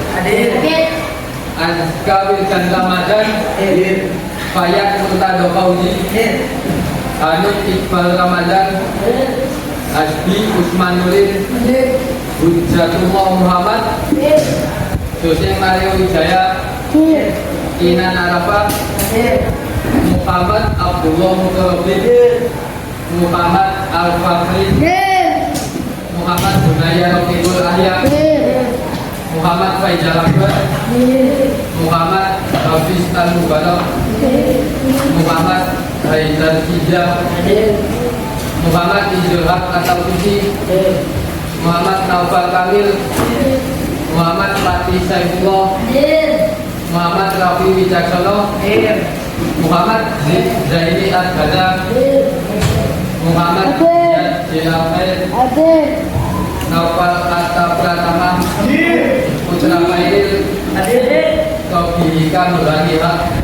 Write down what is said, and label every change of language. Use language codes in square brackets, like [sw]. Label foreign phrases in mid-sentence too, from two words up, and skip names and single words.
[id] Azkawil dan Ramadan, Fayak Murtado Fauzi, Hanut Iqbal Ramadan, Asbi Usman Nurin, Hujjatullah Muhammad, Jose Mario Wijaya, Inan Arafah, Muhammad Abdullah Mukarrabin, Muhammad Al-Fakri, Muhammad Bunaya Rofiqul Ahya, Muhammad Faizal Akbar, Muhammad Hafiz Al-Mubarak, Muhammad Haidar Hijab, Muhammad Izulhaq Atautusi, Muhammad Naufal Kamil, Muhammad Fatih Saifullah, Muhammad Rafi Wicaksono, Muhammad Zaini Al-Ghazal, Muhammad Ziyad Jilafir, Naufal Atta Pratama, Putra Mairil, Kobihika Nuraniha.